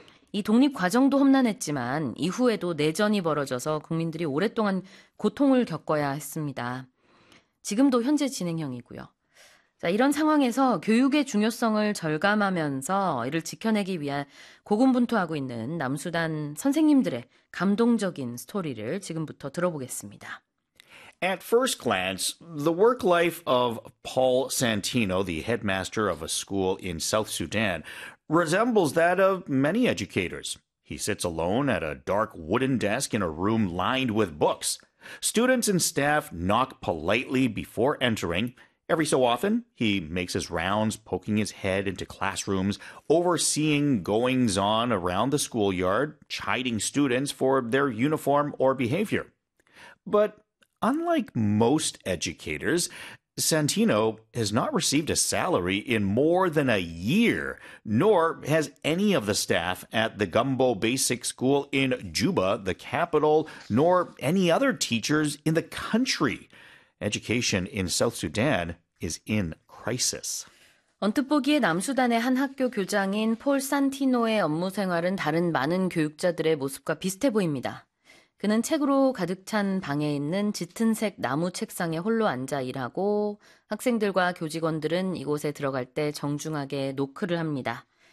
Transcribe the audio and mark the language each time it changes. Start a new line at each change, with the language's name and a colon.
Korean: 이 독립 과정도 험난했지만 이후에도 내전이 벌어져서 국민들이 오랫동안 고통을 겪어야 했습니다. 지금도 현재 진행형이고요. 자, 이런 상황에서 교육의 중요성을 절감하면서 이를 지켜내기 위해 고군분투하고 있는 남수단 선생님들의 감동적인 스토리를 지금부터 들어보겠습니다.
English: At first glance, the work life of Paul Santino, the headmaster of a school in South Sudan, resembles that of many educators. He sits alone at a dark wooden desk in a room lined with books. Students and staff knock politely before entering. Every so often, he makes his rounds, poking his head into classrooms, overseeing goings-on around the schoolyard, chiding students for their uniform or behavior. But unlike most educators, Santino has not received a salary in more than a year, nor has any of the staff at the Gumbo Basic School in Juba, the capital, nor any other teachers in the country. Education in South Sudan is in crisis.
Korean: 언뜻 보기에 남수단의 한 학교 교장인 폴 산티노의 업무 생활은 다른 많은 교육자들의 모습과 비슷해 보입니다. 그는 책으로 가득 찬 방에 있는 짙은색 나무 책상에 홀로 앉아 일하고 학생들과 교직원들은 이곳에 들어갈 때 정중하게 노크를 합니다.